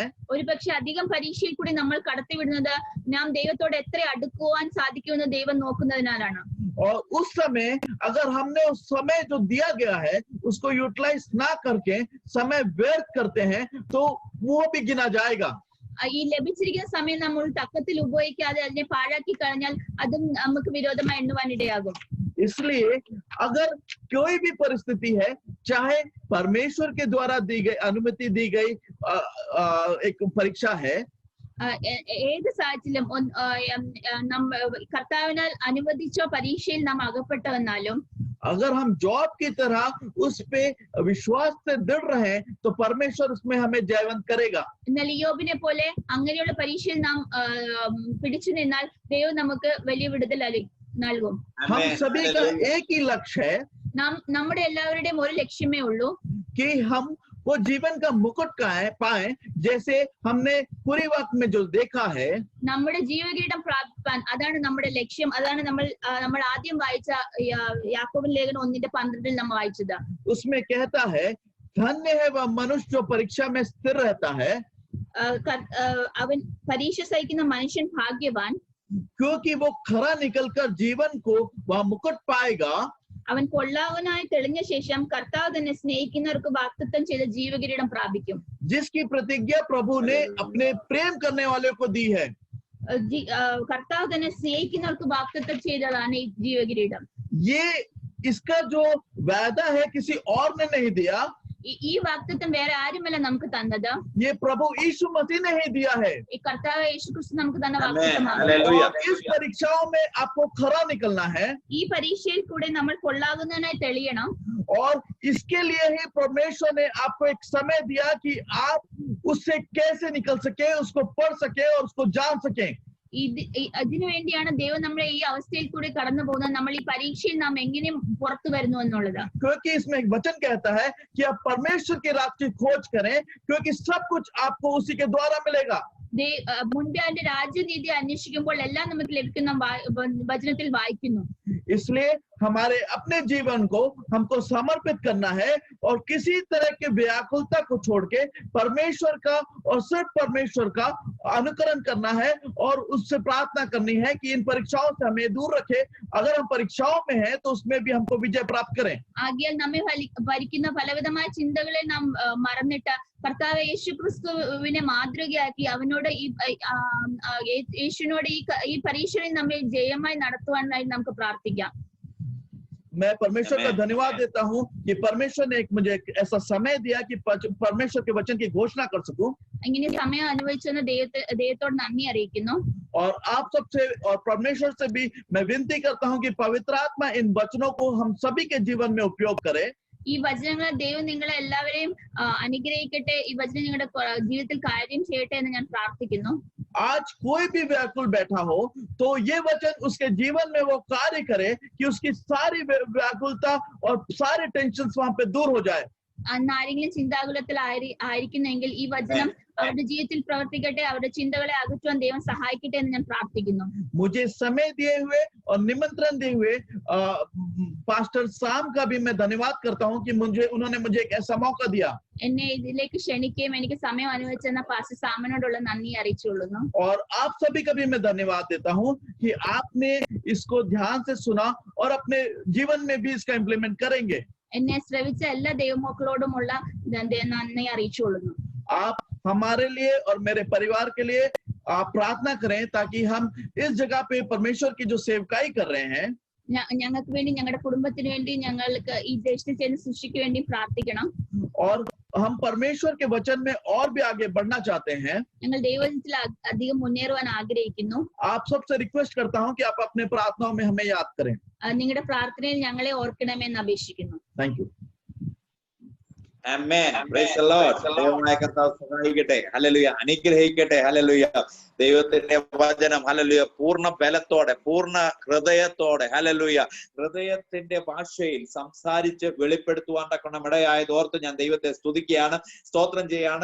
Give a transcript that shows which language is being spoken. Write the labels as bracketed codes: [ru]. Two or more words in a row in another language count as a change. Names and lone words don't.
[ml] ഒരുപക്ഷെ അധികം പരീക്ഷയിൽ കൂടി നമ്മൾ കടത്തിവിടുന്നത് നാം ദൈവത്തോട് എത്ര അടുക്കുവാൻ സാധിക്കുമെന്ന് ദൈവം നോക്കുന്നതിനാലാണ്. [hi] और उस समय अगर हमने उस समय जो दिया गया है उसको यूटिलाइज ना करके समय व्यर्थ करते हैं तो वो भी गिना जाएगा. [ml] ഈ ലഭിച്ചിരിക്കുന്ന സമയം നമ്മൾ തക്കത്തിൽ ഉപയോഗിക്കാതെ അതിനെ പാഴാക്കി കളഞ്ഞാൽ അതും നമുക്ക് വിരോധമായി എണ്ണുവാനിടയാകും. [hi] इसलिए अगर कोई भी परिस्थिति है, चाहे परमेश्वर के द्वारा दी गई अनुमति दी गई एक परीक्षा है, [ml] ഏത് സാഹചര്യം കർത്താവിനാൽ അനുവദിച്ച പരീക്ഷയിൽ നാം അകപ്പെട്ടവന്നാലും, [hi] अगर हम जॉब की तरह उस पे विश्वास से दृढ़ रहे तो परमेश्वर उसमें हमें जयवंत करेगा. [ml] എന്നാൽ യോബിനെ പോലെ അങ്ങനെയുള്ള പരീക്ഷയിൽ നാം പിടിച്ചു നിന്നാൽ ദൈവം നമുക്ക് വലിയ വിടുതൽ നൽകും. [hi] हम सभी का एक ही लक्ष्य है, [ml] നമ്മുടെ എല്ലാവരുടെയും ഒരു ലക്ഷ്യമേ ഉള്ളൂ, [hi] कि हम वो जीवन का मुकुट पाए जैसे हमने पूरी वक्त में जो देखा है. [ml] നമ്മുടെ ജീവകിരീടം പ്രാപിപ്പാൻ അതാണ് നമ്മുടെ ലക്ഷ്യം. അതാണ് നമ്മൾ ആദ്യം വായിച്ച യാക്കോബിന്റെ ലേഖനം 1:12 നമ്മൾ വായിച്ചത്. [hi] उसमें कहता है धन्य है वह मनुष्य जो परीक्षा में स्थिर रहता है, [ml] അവൻ പരീക്ഷ സഹിക്കുന്ന മനുഷ്യൻ ഭാഗ്യവാൻ, [hi] क्योंकि वो खरा निकलकर जीवन को वह मुकुट पाएगा. [ml] അവൻ കൊള്ളാവനായി തെളിഞ്ഞ ശേഷം കർത്താവ് തന്നെ സ്നേഹിക്കുന്നവർക്ക് വാഗ്ദത്തം ചെയ്ത ജീവകിരീടം പ്രാപിക്കും. [hi] जिसकी प्रतिज्ञा प्रभु ने अपने प्रेम करने वाले को दी है. [ml] കർത്താവ് തന്നെ സ്നേഹിക്കുന്നവർക്ക് വാഗ്ദത്തം ചെയ്തതാണ് ഈ ജീവകിരീടം. [hi] ये इसका जो वादा है किसी और ने नहीं दिया, [ml] ഈ വാഗ്ദത്തം വേറെ ആരുമല്ല നമുക്ക് തന്നത്, [hi] ये प्रभु यीशु मसीह ने ही दिया है. [ml] ഈ കർത്താവ് യേശുക്രിസ്തു നമുക്ക് തന്ന വാഗ്ദത്തമാണ്. [hi] इस परीक्षाओं में आपको खरा निकलना है, [ml] ഈ പരീക്ഷയിൽ കൂടെ നമ്മൾ കൊള്ളാകുന്നതിനായി തെളിയണം. [hi] और इसके लिए ही परमेश्वर ने आपको एक समय दिया कि आप उससे कैसे निकल सके, उसको पढ़ सके और उसको जान सके. [ml] അതിനു വേണ്ടിയാണ് ദൈവം നമ്മളെ ഈ അവസ്ഥയിൽ കൂടി കടന്നു പോകുന്നത്. നമ്മൾ ഈ പരീക്ഷയിൽ നാം എങ്ങനെ പുറത്തു വരുന്നു എന്നുള്ളത്. [hi] क्योंकि इसमें एक वचन कहता है कि आप परमेश्वर के राज की खोज करें, क्योंकि सब कुछ आपको उसी के द्वारा मिलेगा. [ml] മുൻപേ അതിന്റെ രാജ്യനീതി അന്വേഷിക്കുമ്പോൾ എല്ലാം നമുക്ക് ലഭിക്കുന്ന വചനത്തിൽ വായിക്കുന്നു. [hi] इसलिए हमारे अपने जीवन को हमको समर्पित करना है और किसी तरह के व्याकुलता को छोड़ के परमेश्वर का और सिर्फ परमेश्वर का अनुकरण करना है और उससे प्रार्थना करनी है कि इन परीक्षाओं से हमें दूर रखे. अगर हम परीक्षाओं में हैं तो उसमें भी हमको विजय प्राप्त करें. [ml] ആകയാൽ നമ്മെ ഭരിക്കുന്ന പലവിധമായ ചിന്തകളെ നാം മറന്നിട്ട് കർത്താവ് യേശു ക്രിസ്തുവിനെ മാതൃകയാക്കി അവനോട് യേശുവിനോട് ഈ പരീക്ഷയിൽ നമ്മെ ജയമായി നടത്തുവാനായി നമുക്ക് പ്രാർത്ഥിക്കാം. [hi] मैं परमेश्वर का धन्यवाद देता हूँ कि परमेश्वर ने मुझे ऐसा समय दिया कि परमेश्वर के वचन की घोषणा कर सकूं. [ml] ഇങ്ങനെ സമയം അനുഭവിച്ചെന്ന് ദൈവത്തോട് നന്ദി അറിയിക്കുന്നു. [hi] और आप सबसे और परमेश्वर से भी मैं विनती करता हूँ कि पवित्र आत्मा इन वचनों को हम सभी के जीवन में उपयोग करे. [ml] ഈ വചനങ്ങൾ ദൈവം നിങ്ങളെ എല്ലാവരെയും അനുഗ്രഹിക്കട്ടെ. ഈ വചനം നിങ്ങളുടെ ജീവിതത്തിൽ കാര്യം ചെയ്യട്ടെ എന്ന് ഞാൻ പ്രാർത്ഥിക്കുന്നു. [hi] आज कोई भी व्याकुल बैठा हो तो ये वचन उसके जीवन में वो कार्य करे कि उसकी सारी व्याकुलता और सारे टेंशन वहां पे दूर हो जाए. [ml] അന്ന് ആരെങ്കിലും ചിന്താകുലത്തിൽ ആയിരിക്കുന്നെങ്കിൽ ഈ വചനം അവരുടെ ജീവിതത്തിൽ പ്രവർത്തിക്കട്ടെ. അവരുടെ ചിന്തകളെ അകറ്റുവാൻ ദൈവം സഹായിക്കട്ടെ എന്ന് ഞാൻ പ്രാർത്ഥിക്കുന്നു. [hi] मुझे समय दिए हुए और निमंत्रण दिए हुए पास्टर साम का भी मैं धन्यवाद करता हूं कि उन्होंने मुझे एक ऐसा मौका दिया. [ml] എന്നെ ഇതിലേക്ക് ക്ഷണിക്കുകയും എനിക്ക് സമയം അനുവദിച്ചെന്ന പാസ്റ്റർ സാമിനോടുള്ള നന്ദി അറിയിച്ചുകൊള്ളുന്നു. [hi] और आप सभी का भी मैं धन्यवाद देता हूं कि आपने इसको ध्यान से सुना और अपने जीवन में भी इसका इम्प्लीमेंट करेंगे. [ml] എന്നെ ശ്രവിച്ച എല്ലാ ദൈവമക്കളോടുമുള്ള നന്ദി അറിയിച്ചുകൊള്ളുന്നു. [hi] आप हमारे लिए और मेरे परिवार के लिए आप प्रार्थना करें ताकि हम इस जगह पे परमेश्वर की जो सेवकाई कर रहे हैं [ml] ഞങ്ങൾക്ക് വേണ്ടി ഞങ്ങളുടെ കുടുംബത്തിന് വേണ്ടി ഞങ്ങൾക്ക് ഈ ദേശത്തിൽ ചെയ്യുന്ന സൃഷ്ടിക്ക് വേണ്ടി പ്രാർത്ഥിക്കണം. [hi] और हम परमेश्वर के वचन में और भी आगे बढ़ना चाहते हैं. [ml] ഞങ്ങൾ ദൈവത്തിൽ അധികം മുന്നേറുവാൻ ആഗ്രഹിക്കുന്നു. [hi] आप सबसे रिक्वेस्ट करता हूं कि आप अपने प्रार्थनाओं में हमें याद करें. [ml] നിങ്ങളുടെ പ്രാർത്ഥനയിൽ ഞങ്ങളെ ഓർക്കണമെന്ന് അപേക്ഷിക്കുന്നു. [en] Thank you. [ml] ആമേൻ. [en] Praise the Lord. [ml] ദൈവമായ കർത്താവ് സഹായിക്കട്ടെ. ഹല്ലേലൂയ. അനുഗ്രഹിക്കട്ടെ. ഹല്ലേലൂയ. ദൈവത്തിന്റെ വചനം ഹല്ലേലൂയ പൂർണ്ണ ബലത്തോടെ പൂർണ്ണ ഹൃദയത്തോടെ ഹല്ലേലൂയ ഹൃദയത്തിന്റെ ഭാഷയിൽ സംസാരിച്ച് വെളിപ്പെടുത്തുവാൻ തക്കവണ്ണം ഇടയായത് ഓർത്ത് ഞാൻ ദൈവത്തെ സ്തുതിക്കുകയാണ്, സ്തോത്രം ചെയ്യാണ്.